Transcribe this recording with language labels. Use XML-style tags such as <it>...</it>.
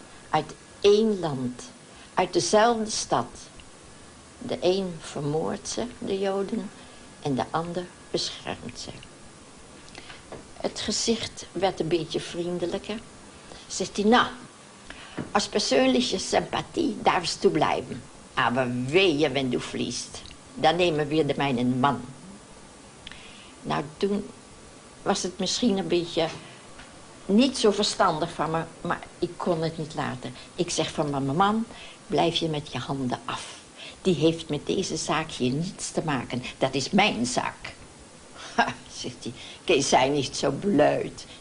<nl>Uit één land. Uit dezelfde stad. De een vermoordt ze, de Joden, en de ander beschermt ze. Het gezicht werd een beetje vriendelijker. Zegt hij: nou, als persoonlijke sympathie</nl> <de>darfst du</de> <nl>blijven.</nl> <de>Aber wehe, wenn du fliehst.</de> <nl>Dan nemen we de mijn man. Nou, toen was het misschien een beetje niet zo verstandig van me, maar ik kon het niet laten. Ik zeg van mijn man, blijf je met je handen af. Die heeft met deze zaak hier niets te maken. Dat is mijn zaak. Ha, zegt hij, Kees, zij niet zo bluit.</nl>